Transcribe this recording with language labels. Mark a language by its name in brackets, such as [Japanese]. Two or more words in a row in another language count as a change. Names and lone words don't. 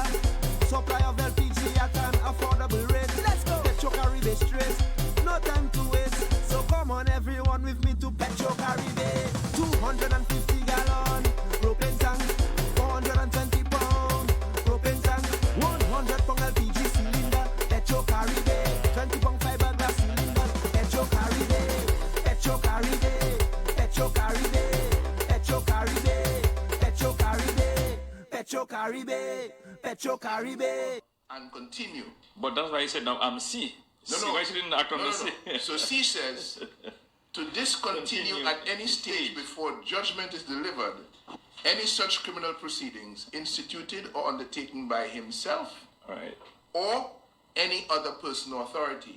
[English] Supply of LPG at an affordable rate. Let's go. Petro Caribe straight. No time to waste. So come on everyone with me to Petro Caribe. 250 gallon propane tank. 420 pound propane tank. 100 pound LPG cylinder. Petro Caribe. 20 pound fiberglass cylinder. Petro Caribe. Petro Caribe. Petro Caribe. Petro Caribe. Petro Caribe. Petro Caribe. Petro Caribe. And continue. But that's why he said now I'm C. No, C, no. why she didn't act on the C? So C says, to discontinue at any stage before judgment is delivered any such criminal proceedings instituted or undertaken by himself or any other person or authority.